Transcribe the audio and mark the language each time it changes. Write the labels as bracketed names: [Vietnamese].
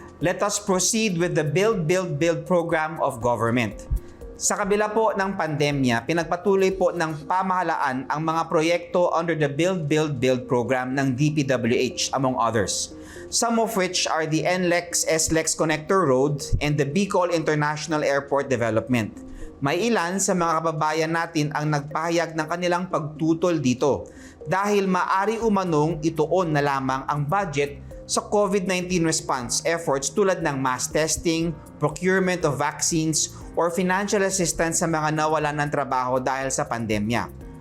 [English] Let us proceed with the Build program of government. [Filipino] Sa kabila po ng pandemya, pinagpatuloy po ng pamahalaan ang mga proyekto [English] under the Build program [Filipino] ng DPWH, among others. [English] Some of which are the NLEX-SLEX Connector Road and the Bicol International Airport Development. [Filipino] May ilan sa mga kababayan natin ang nagpahayag ng kanilang pagtutol dito dahil maari umanong ituon na lamang ang budget sa [English] COVID-19 response efforts [Filipino] tulad ng [English] mass testing, procurement of vaccines, or financial assistance [Filipino] sa mga nawalan ng trabaho dahil sa pandemya.